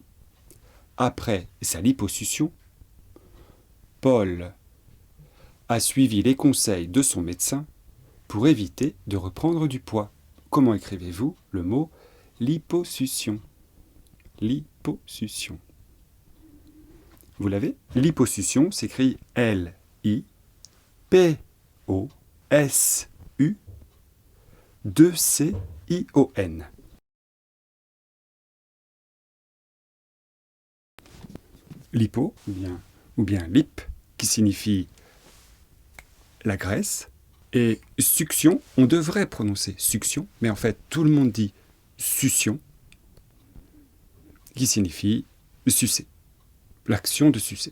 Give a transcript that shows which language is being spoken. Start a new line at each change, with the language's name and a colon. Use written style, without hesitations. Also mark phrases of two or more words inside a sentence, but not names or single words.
French: Après sa liposuction, Paul a suivi les conseils de son médecin pour éviter de reprendre du poids. Comment écrivez-vous le mot liposuction? Liposuction. Vous l'avez? Liposuction s'écrit L-I-P-O-S-U-2-C-I-O-N. Lipo, ou bien lip, qui signifie la graisse, et succion, on devrait prononcer succion, mais en fait tout le monde dit succion, qui signifie sucer, l'action de sucer.